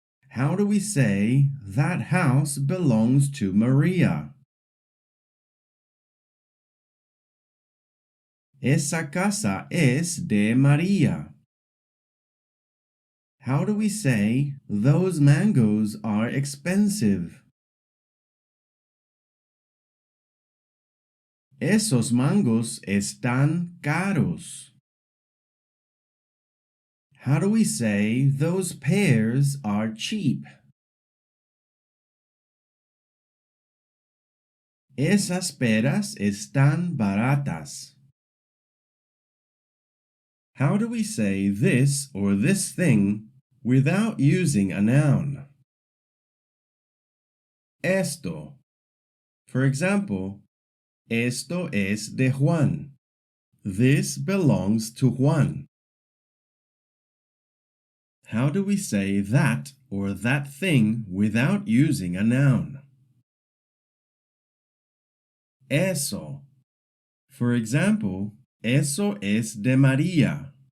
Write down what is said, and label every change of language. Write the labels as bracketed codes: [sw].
[en] How do we say that house belongs to Maria? [es] Esa casa es de María. [en] How do we say those mangoes are expensive? [es] Esos mangos están caros. [en] How do we say those pears are cheap? [es] Esas peras están baratas. [en] How do we say this or this thing without using a noun? [es] Esto. [en] For example, [es] esto es de Juan. [en] This belongs to Juan. How do we say that or that thing without using a noun? [es] Eso. [en] For example, [es] eso es de María.